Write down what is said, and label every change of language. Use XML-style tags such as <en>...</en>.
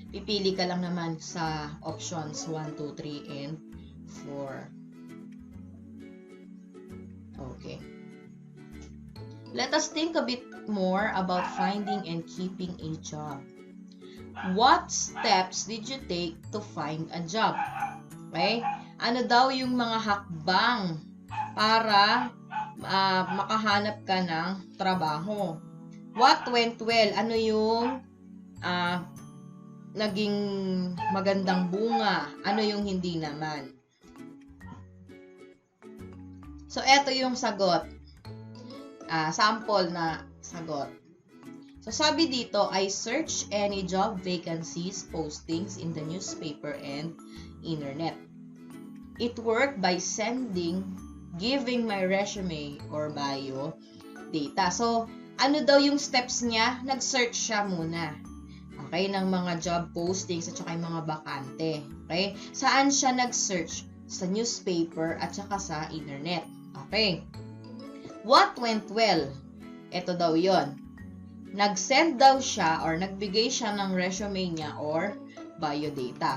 <tl>Pipili ka lang naman sa options 1, 2, 3, and 4.</tl> <en>Okay. Let us think a bit more about finding and keeping a job. What steps did you take to find a job? Okay?</en> <tl>Ano daw yung mga hakbang para makahanap ka ng trabaho?</tl> <en>What went well?</en> <tl>Ano yung naging magandang bunga? Ano yung hindi naman? So, eto yung sagot. Sample na sagot.</tl> <en>So,</en> <tl>sabi dito,</tl> <en>I search any job vacancies postings in the newspaper and internet. It worked by giving my resume or bio data.</en> <tl>So, ano daw yung steps niya? Nag-search siya muna. Okay, ng mga job postings at saka yung mga bakante. Okay? Saan siya nag-search? Sa newspaper at saka sa internet. Okay.</tl> <en>What went well?</en> <tl>Ito daw yon. Nag-send daw siya or nagbigay siya ng resume niya or biodata.</tl>